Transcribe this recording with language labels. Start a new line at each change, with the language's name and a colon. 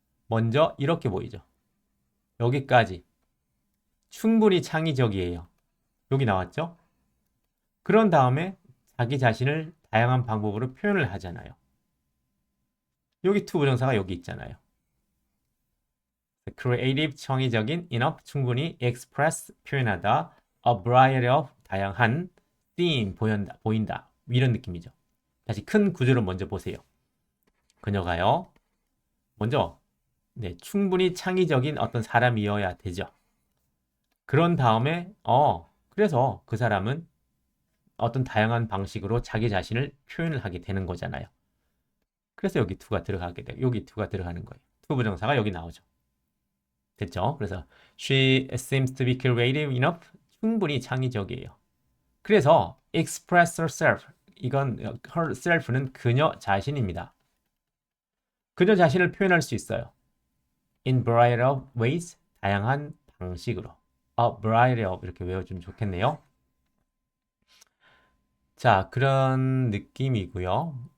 Korean: 먼저 이렇게 보이죠. 여기까지. 충분히 창의적이에요. 여기 나왔죠? 그런 다음에 자기 자신을 다양한 방법으로 표현을 하잖아요. 여기 to 부정사가 여기 있잖아요.
English: creative, 창의적인, enough, 충분히, express, 표현하다, a variety of, 다양한, theme, 보인다.
Korean: 이런 느낌이죠. 다시 큰 구조를 먼저 보세요. 그녀가요. 먼저 네, 충분히 창의적인 어떤 사람이어야 되죠. 그런 다음에 그래서 그 사람은 어떤 다양한 방식으로 자기 자신을 표현을 하게 되는 거잖아요. 그래서 여기 to가 들어가게 돼요. 여기 to가 들어가는 거예요. to 부정사가 여기 나오죠. 됐죠?
English: 그래서 she seems to be creative enough.
Korean: 충분히 창의적이에요.
English: 그래서 express herself.
Korean: 이건 herself는 그녀 자신입니다. 그녀 자신을 표현할 수 있어요.
English: in variety of ways.
Korean: 다양한 방식으로. A variety of 이렇게 외워주면 좋겠네요. 자, 그런 느낌이고요.